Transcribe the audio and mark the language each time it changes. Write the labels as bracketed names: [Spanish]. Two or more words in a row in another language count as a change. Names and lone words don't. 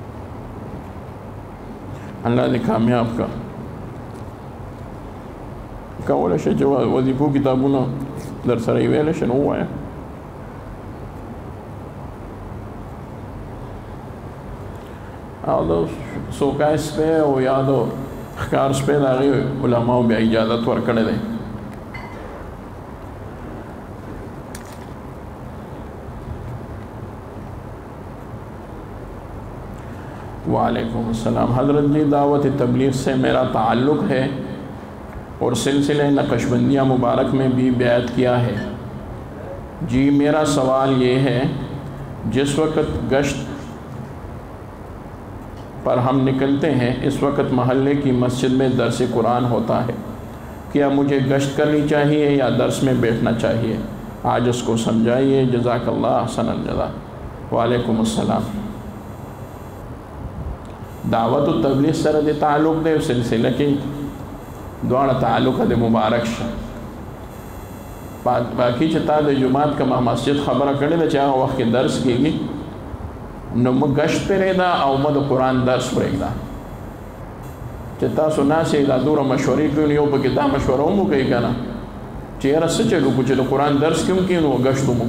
[Urdu] اللہ نے کامیاب کا. [Pashto] کولی شئ چې وظیفو کتابونه در سره یې ویلی شئ نو ووایه. او د سوکای سپی او یا د ښکار سپی د هغې علماو بیا اجازت ورکړی دی. [Arabic] وعلیکم السلام. [Urdu] حضرت جی دعوت تبلیغ سے میرا تعلق ہے اور سلسلہ نقش بندیہ مبارک میں بھی بیعت کیا ہے. جی میرا سوال یہ ہے جس وقت گشت پر ہم نکلتے ہیں اس وقت محلے کی مسجد میں درس قرآن ہوتا ہے. کیا مجھے گشت کرنی چاہیے یا درس میں بیٹھنا چاہیے؟ آج اس کو سمجھائیے. [Arabic] جزاک اللہ احسن الجزا. وعلیکم السلام. [Pashto] دعوت و تبلیغ سره د تعلق دی سلسله کې دواړه تعلق د مبارک شه. باقي چې تا د جمعات کما مسجد خبره کړې ده چې هغه وخت کې درس کېږي نو موږ گشت پرېږده او موږ د قرآن درس پرېږده. چې تاسو ناسې دا دوره مشورې کوي نو یو پکې دا مشوره هم وکړئ که نه چې یاره څه چل وکړو چې د قرآن درس کې هم کېږي نو گشت هم وکړو.